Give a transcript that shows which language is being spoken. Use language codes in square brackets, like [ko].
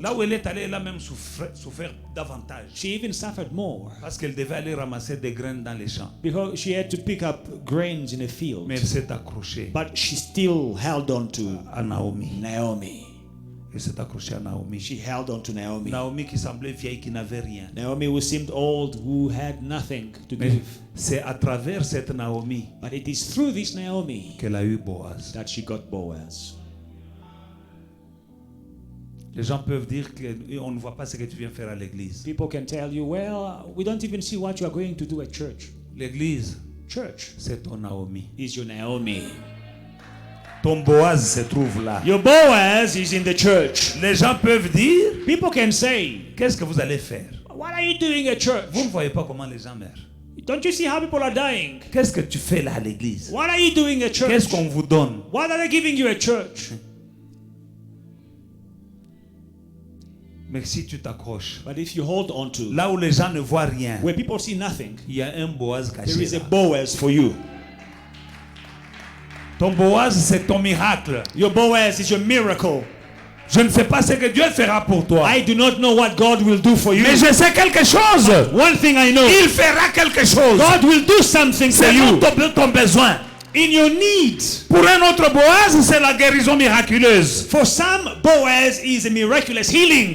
[fr] Là où elle est allée, elle a même souffert davantage. [en] She even suffered more [fr] Parce qu'elle devait aller ramasser des graines dans les champs. [en] because she had to pick up grains in a field. [fr] Mais elle s'est accrochée [en] But she still held on to [fr] à Naomi. [en] Naomi. [fr] Elle s'est accrochée à Naomi. [en] She held on to Naomi. [fr] Naomi qui semblait vieille, qui n'avait rien. [en] Naomi who seemed old, who had nothing to [fr] Mais [en] give. [fr] c'est à travers cette Naomi [en] But it is through this Naomi [fr] qu'elle a eu Boaz. [en] that she got Boaz. [fr] Les gens peuvent dire qu'on ne voit pas ce que tu viens faire à l'église. [en] People can tell you, well, we don't even see what you are going to do at church. [fr] L'église, [en] Church [fr] c'est ton Naomi. [en] is your Naomi. [fr] Ton Boaz se trouve là. [en] Your Boaz is in the church. [fr] Les gens peuvent dire, [en] People can say, [fr] qu'est-ce que vous allez faire? [en] what are you doing at church? [fr] Vous ne voyez pas comment les gens meurent. [en] Don't you see how people are dying? [fr] Qu'est-ce que tu fais là à l'église? [en] What are you doing at church? [fr] Qu'est-ce qu'on vous donne? [en] What are they giving you at church? [fr] Mais si tu t'accroches, [en] But if you hold on to [fr] là où les gens ne voient rien, [en] where people see nothing, [fr] il y a un Boaz [en] there [fr] caché [en] is a [fr] là. [en] Boaz for you. [fr] Ton Boaz, c'est ton miracle. [en] Your Boaz is your miracle. [fr] Je ne sais pas ce que Dieu fera pour toi. [en] I do not know what God will do for you. [fr] Mais je sais quelque chose. [en] One thing I know, [fr] Il fera quelque chose. [en] God will do something for [fr] C'est [en] you. [fr] non ton besoin. [en] in your need. [fr] Pour un autre Boaz, c'est la guérison miraculeuse. [en] For some, Boaz is a miraculous healing.